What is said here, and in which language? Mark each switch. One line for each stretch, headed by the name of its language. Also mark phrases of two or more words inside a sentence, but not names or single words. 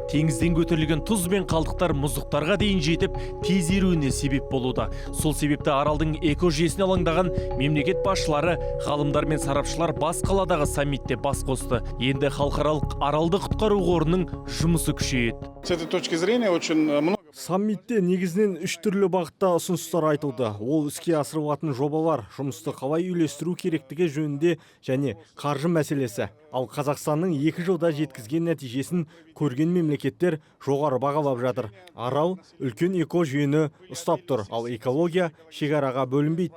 Kazakh: Теңізден көтерілген тұз бен қалдықтар мұздықтарға дейін жетіп, тез еруіне себеп болуда. Сол себепті аралдың экожүйесіне алаңдаған мемлекет басшылары, ғалымдар мен сарапшылар бас қаладағы саммитте бас қосты. Енді халықаралық аралды құтқару қорының жұмысы күшейеді.
Russian: С этой точки зрения очень много.
Kazakh: Саммитте негізінен 3 түрлі бағытта ұсыныстар айтылды. Ол іске асырылатын жобалар, жұмысты қалай үйлестіру керектігі жөнінде және қаржы мәселесі. Ал Қазақстанның 2 жылда жеткізген нәтижесін көрген мемлекеттер жоғары бағалап жатыр. Арал үлкен экожүйені ұстап тұр, ал экология шекараға бөлінбейді.